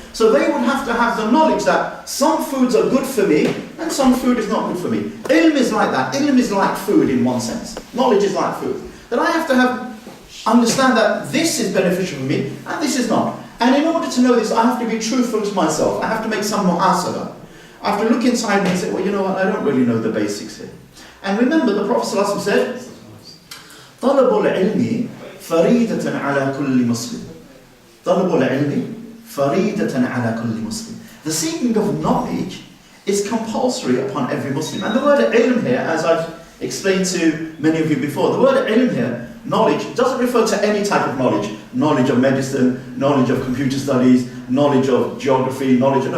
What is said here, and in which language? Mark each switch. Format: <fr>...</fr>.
<en>So they would have to have the knowledge that some foods are good for me and some food is not good for me. Ilm is like that. Ilm is like food in one sense. Knowledge is like food. That I have to understand that this is beneficial for me and this is not. And in order to know this, I have to be truthful to myself. I have to make some muhasabah. I have to look inside me and say, well, you know what, I don't really know the basics here. And remember, the Prophet ﷺ said,</en> <ar>طَلَبُ الْعِلْمِ فَرِيدَةً عَلَى كُلِّ مُسْلِمٍ. طَلَبُ الْعِلْمِ فَرِيدَةً عَلَى كُلِّ مُسْلِمٍ.</ar> <en>The seeking of knowledge is compulsory upon every Muslim. And the word ilm here, as I've explained to many of you before, the word ilm here, knowledge, doesn't refer to any type of knowledge. Knowledge of medicine, knowledge of computer studies, knowledge of geography, knowledge of...</en>